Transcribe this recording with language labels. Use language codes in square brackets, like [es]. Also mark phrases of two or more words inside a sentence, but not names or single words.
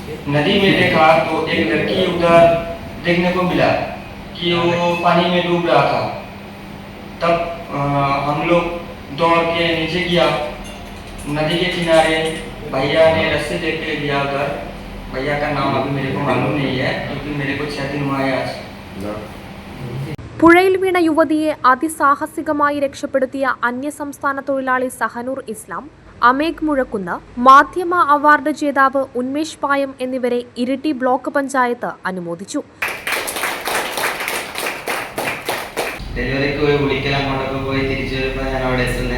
[hi] नदी में देखा तो एक लड़की उधर देखने को मिला कि वो पानी में डूब रहा था। तब हम लोग दौड़ के नीचे गया नदी के किनारे। भैया ने रस्से लेके दिया उधर। भैया का नाम अभी मेरे को मालूम नहीं है क्योंकि मेरे को 6 दिन हुआ है आज। [ml] പുഴയിൽ വീണ യുവതിയെ അതിസാഹസികമായി രക്ഷപ്പെടുത്തിയ അന്യസംസ്ഥാന തൊഴിലാളി സഹനൂർ ഇസ്ലാം, അമേഘ് മുഴക്കുന്ന്, മാധ്യമ അവാർഡ് ജേതാവ് ഉന്മേഷ് പായം എന്നിവരെ ഇരിട്ടി ബ്ലോക്ക് പഞ്ചായത്ത് അനുമോദിച്ചു. ഡെലിവറിക്ക് പോയി കുളിക്കൽ അങ്ങോട്ടൊക്കെ പോയി തിരിച്ചു വരുമ്പോൾ ഞാൻ അവിടെ എത്തുന്നത്.